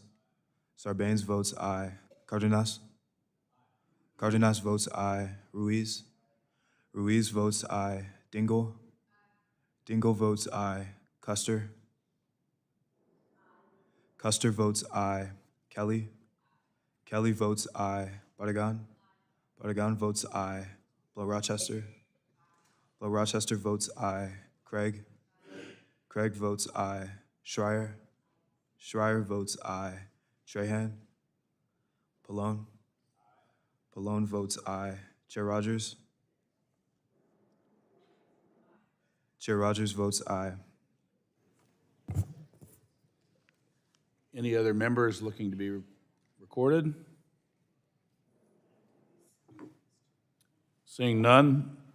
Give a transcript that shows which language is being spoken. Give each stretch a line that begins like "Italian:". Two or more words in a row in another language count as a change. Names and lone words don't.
English: Sarbanes votes aye. Cardenas? Cardenas votes aye. Ruiz? Ruiz votes aye. Dingell? Dingell votes aye. Custer? Custer votes aye. Kelly? Kelly votes aye. Bardagan? Bardagan votes aye. Blow Rochester? Blow Rochester votes aye. Craig? Craig votes aye. Schreier? Schreier votes aye. Trahan? Pallone? Pallone votes aye. Chair Rogers? Chair Rogers votes aye. Any other members looking to be recorded? Seeing none,